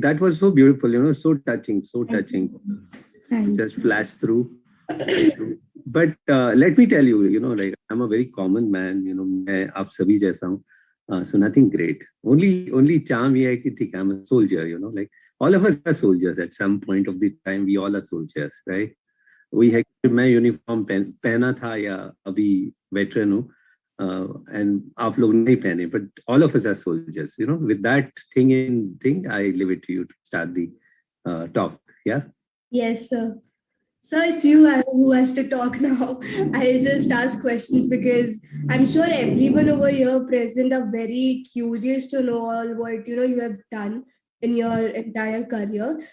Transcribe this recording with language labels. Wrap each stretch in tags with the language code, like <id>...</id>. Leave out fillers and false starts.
<en>That was so beautiful, so touching, so touching. Just flashed through. But let me tell you, like I'm a very common man,</en> <hi>मैं आप सभी जैसा हूँ.</hi> <en>So nothing great. Only charm</en> <hi>ये है कि ठीक है,</hi> <en>I'm a soldier, like all of us are soldiers at some point of the time. We all are soldiers, right?</en> <hi>वही है कि मैं यूनिफॉर्म पहना था या अभी वेटरन हूँ.</hi> <en>And</en> <hi>आप लोग नहीं पहने,</hi> <en>but all of us are soldiers, with that thing, I leave it to you to start the talk. Yeah. Yes, sir. So it's you who has to talk now. I'll just ask questions because I'm sure everyone over here present are very curious to know all what you have done in your entire career.</en>